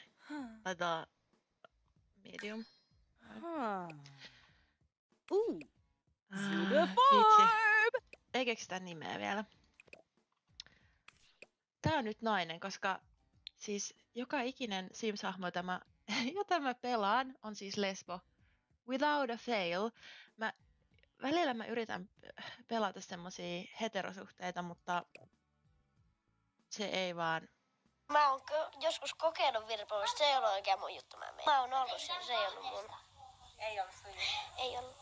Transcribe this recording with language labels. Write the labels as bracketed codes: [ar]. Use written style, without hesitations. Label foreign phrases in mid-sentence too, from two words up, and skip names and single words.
[fi] Laitetaan medium. Ei keksitä nimeä vielä. Tää on nyt nainen, koska siis joka ikinen Sims-hahmo, jota mä pelaan, on siis lesbo. [en] Without a fail. [fi] Välillä mä yritän pelata semmosia heterosuhteita, mutta se ei vaan... Mä oon joskus kokeillut virpoilua, se ei ollut oikein mun juttu. Mä oon ollut siinä, se ei ollut mun. Ei ollut sun juttu. Ei ollut.